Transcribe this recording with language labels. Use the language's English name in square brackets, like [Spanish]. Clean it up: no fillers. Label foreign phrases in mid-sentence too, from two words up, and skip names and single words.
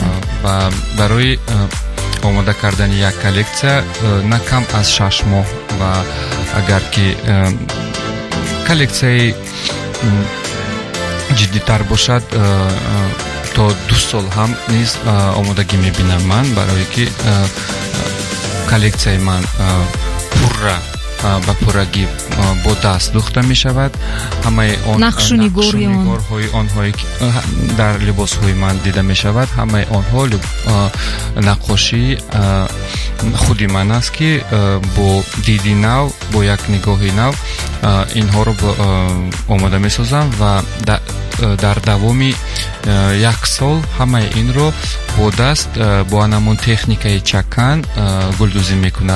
[Tajik] ва барои омода кардани як коллексия на кам аз 6 моҳ ва агар ки коллексияи ҷиддитар бошад то 2 сол ҳам низ омодагӣ мебинам ман барои ки коллексияи ман пура ба пуррагӣ бо даст духта мешавад. ҳамаи он нақшунигорҳои онҳое ки дар либосҳои ман дида мешавад, ҳамаи онҳо наққошии худи ман аст ки бо диди нав, бо як нигоҳи нав инҳоро омода месозам ва дар давоми як сол ҳамаи инро бо даст бо анамон техникаи чакан гулдузӣ мекунад.